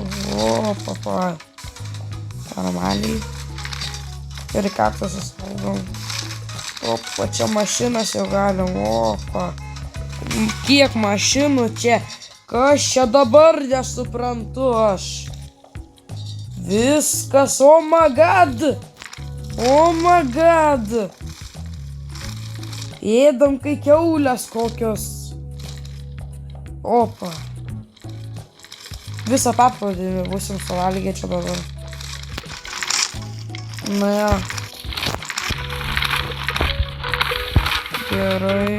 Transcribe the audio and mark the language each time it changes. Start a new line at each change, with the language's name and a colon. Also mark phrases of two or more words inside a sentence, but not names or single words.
Lithuanian: O, papa. Normaliai. Ir kaktusas valgom. Opa, čia mašinas jau galim. Opa. Kiek mašinų čia. Kas čia dabar nesuprantu aš. Viskas,
English: oh my god. Oh my god.
Lithuanian: Ėdam kai kiaulės kokios. Opa. Visą paplūdimį būsim suvalgę čia dabar.
German: Na ja.
Lithuanian: Gerai.